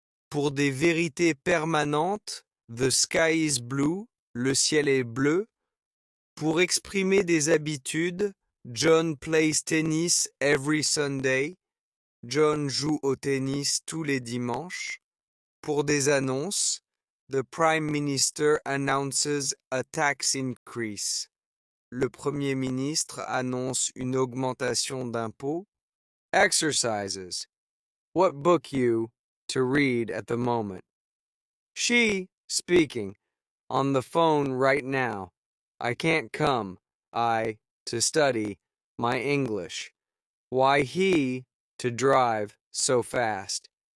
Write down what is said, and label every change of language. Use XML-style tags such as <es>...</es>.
<fr>Pour des vérités permanentes,</fr> <en>the sky is blue,</en> <fr>le ciel est bleu. Pour exprimer des habitudes,</fr> <en>John plays tennis every Sunday.</en> <fr>John joue au tennis tous les dimanches. Pour des annonces,</fr> <en>the Prime Minister announces a tax increase.</en> <fr>Le Premier ministre annonce une augmentation d'impôts.</fr> <en>Exercises. What book you to read at the moment? She, speaking, on the phone right now. I can't come, to study, my English. Why he, to drive, so fast.</en>